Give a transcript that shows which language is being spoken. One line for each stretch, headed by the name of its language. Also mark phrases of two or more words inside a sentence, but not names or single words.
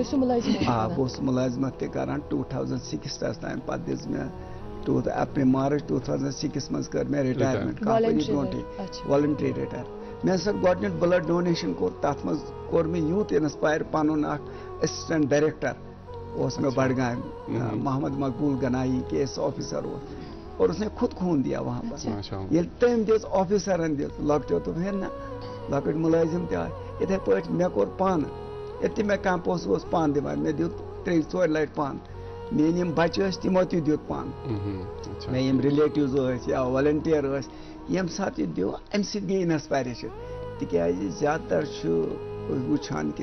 Kashmiri: آ بہٕ اوسُس مُلٲزمت تہِ کران 2006 تام پتہٕ دِژ مےٚ اپریل مارچ 2006 منٛز کٔر مےٚ رِٹایرمنٹ کمپنی برونٛٹھٕے
English: voluntary retire
Kashmiri: مےٚ ہسا گۄڈنیُک
English: blood donation
Kashmiri: کوٚر تتھ منٛز کوٚر مےٚ یوٗت انسپایر پنُن اکھ
English: assistant director
Kashmiri: اوس مےٚ بڈگامہِ محمد مقبوٗل گنایی KS آفیسر اوس
Urdu: اور اس نے خود خون دیا وہاں پر
Kashmiri: ییٚلہِ تٔمۍ دِژ آفیسرن دِژ لۄکٹیو دوٚپ ہے نہ لۄکٕٹۍ مُلٲزِم تہِ آے یِتھے پٲٹھۍ مےٚ کوٚر پانہٕ ییٚتہِ تہِ مےٚ کانٛہہ پونٛسہٕ اوس پانہٕ دِوان مےٚ دیُت 3-4 لٹہِ پانہٕ میٲنۍ یِم بچہِ ٲسۍ تِمو تہِ دیُت پانہٕ مےٚ یِم رِلیٹِوز ٲسۍ یا والنٹیر ٲسۍ ییٚمہِ ساتہٕ یہِ دیُت اَمہِ سۭتۍ گٔے انسپایریشن تِکیازِ زیادٕ تر چھُ وٕچھان کہِ